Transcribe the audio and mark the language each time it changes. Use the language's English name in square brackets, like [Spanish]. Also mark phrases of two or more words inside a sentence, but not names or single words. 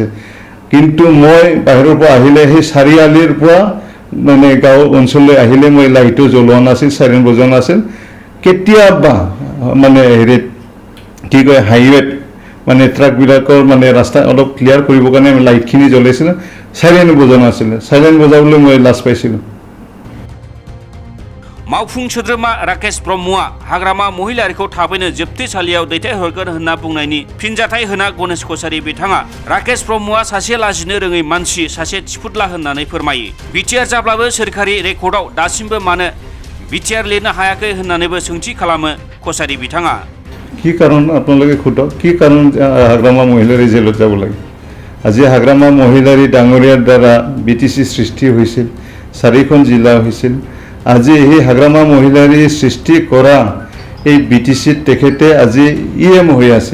[Assamese] কিন্তু মই বাহিৰৰ পৰা আহিলে সেই চাৰিআলিৰ পৰা মানে গাঁও অঞ্চললৈ আহিলে মই লাইটো জ্বলোৱা নাছিল, সাইৰেন বজোৱা নাছিল। কেতিয়াবা মানে হেৰিত কি কয় হাইৱেত মানে ট্ৰাকবিলাকৰ মানে ৰাস্তা অলপ ক্লিয়াৰ কৰিবৰ কাৰণে লাইটখিনি জ্বলাইছিল, সাইৰেন বজোৱা নাছিলে। সাইৰেন বজাবলৈ মই লাজ পাইছিলোঁ। [Bodo] मावफुं सोद्रोमा राकेश ब्रह्मआ हाग्रामा महिलारिखौ थाबैनो जोबथेसालियाव दैथायहरगोन होनना बुंनायनि फिनजाथाय होना गणेश कछारि बिथाङा राकेश ब्रह्मआ सासे लाजिनो रोङै मानसि, सासे थिफुटला होननानै फोरमायो। बिटिआर जाब्लाबो सोरखारि रेकर्डआव दासिमबो मानो बिटिआर लिरनो हायाखै होननानैबो सोंथि खालामो कछारि बिथाङा। [Assamese] কি কাৰণ আপোনালোকে সোধক, কি কাৰণ হাগ্ৰামা মহিলাৰী জেলত যাব লাগে? আজি হাগ্ৰামা মহিলাৰী ডাঙৰীয়াৰ দ্বাৰা বিটিচি সৃষ্টি হৈছিল, 4খন জিলা হৈছিল। আজি এই হাগ্ৰামা মহিলাৰী সৃষ্টি কৰা এই বিটিচিত তেখেতে আজি ইএম হৈ আছে।